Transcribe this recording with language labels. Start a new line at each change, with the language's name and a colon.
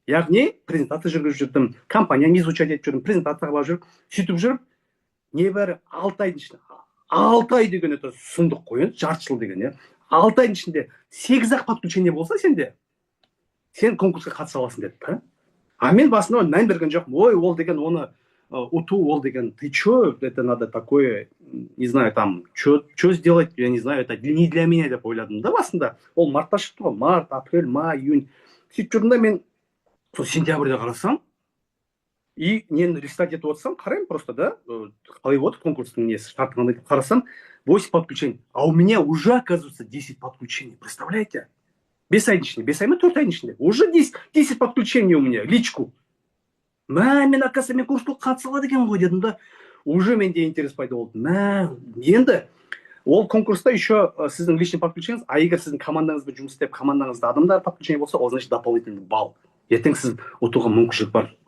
Kazakh: Яғни презентация жүргізіп жүрдім, компанияны изучать етіп жүрдім, презентация қылып жүріп, сөйтіп жүріп, небәрі 6 айдың ішінде, 6 ай деген өте сұмдық қой, жарты жыл деген, 6 айдың ішінде 8-ақ подключение болса сенде, сен конкурсқа қатыса аласың деді. А мен басында мән берген жоқпын. Ой, ол деген оны ұту, ол деген,
Russian: ты чё, это надо такое, не знаю, там, что сделать, я не знаю, это не для меня
Kazakh: деп ойладым да басында. Ол мартта шықты ғой, март, апрель, май, июнь. Сөйтіп жүрдім да мен сол сентябрьде қарасам, И мен листать етіп отырсам, қараймын просто, да, қалай отыр конкурстың несі, шарты қандай деп қарасам, 8 подключений.
Russian: А у меня уже, оказывается, 10 подключений. Представляете?
Kazakh: 5 айдың ішінде, 5 ай ма 4 айдың ішінде.
Russian: Уже 10 подключений у меня, личку.
Kazakh: Мен, оказывается, мен курсқа қатыса алады екен ғой дедім да. Уже менде интерес пайда болды. Енді ол конкурста еще сіздің личный подключениеңіз, а егер сіздің командаңызбен жұмыс істеп, командаңызда адамдар подключение болса, ол
Russian: значит дополнительный балл.
Kazakh: Ертең сіз ұтуға мүмкіншілік бар.